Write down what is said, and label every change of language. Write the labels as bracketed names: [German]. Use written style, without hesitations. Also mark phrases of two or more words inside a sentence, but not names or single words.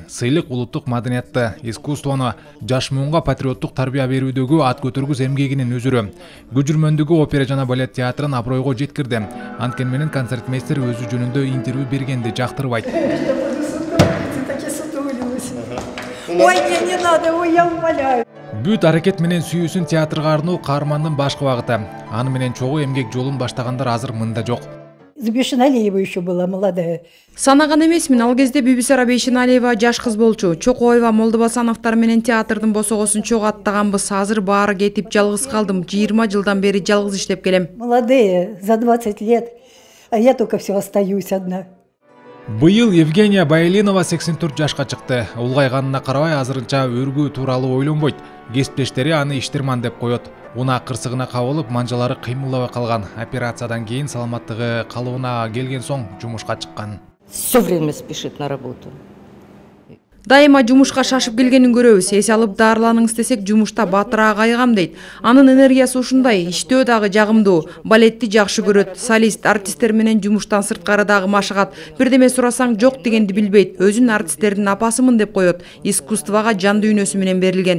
[Kyrgyz] Сыйлык улуттук маданиятты, искусствону, жаш муунга патриоттук тарбия берүүдөгү ат көтөргүс эмгегинин өзүрү. Күжүрмөндөгү опера жана балет театрын абройго жеткирди. Анткени менен концертмейстер өзү жөнүндө интервью бергенди жактырбайт. [Russian] Ой, мне не надо, ой, я умоляю. [Kyrgyz] Бүт аракет менен сүйүүсүн театрга арноо каармандын башкы багыты. Аны менен чогуу эмгек жолун баштагандар азыр мында жок. [Russian] Бейшеналиева еще была молодая. [Kyrgyz] Санаган эмесмин, ал кезде Бибисара Бейшеналиева жаш кыз болчу. Чокоева, Молдобасановтар менен театрдын босогосун чогуу аттаганбыз. Азыр баары кетип жалгыз калдым. 20 жылдан бери жалгыз иштеп келем. [Russian] Молодые, за 20 лет, а я только все остаюсь одна. [Kyrgyz] Быйыл Евгения Байлинова 84 жашка чыкты. Улгайганына карабай азырынча өргүү тууралуу ойлонбойт. Кесиптештери аны иштерман деп коет. Уна кырсыгына кабылып, манжалары кыймылдабай калган. Операциядан кийин саламаттыгы калыбына келген соң жумушка чыккан. [Russian] Все время спешит на работу. [Kyrgyz] Дайыма жумушка шашып келгенин көрөбүз. Эс алып дарыланыңыз десек, жумушта батыраак айгам дейт. Анын энергиясы ушундай, иштөө дагы жагымдуу, балетти жакшы көрөт. Солист, артисттер менен жумуштан сырткары дагы машыгат. Бирдеме сурасаң жок дегенди билбейт. Өзүн артисттердин апасымын деп коет. Искусствага жан дүйнөсү менен берилген.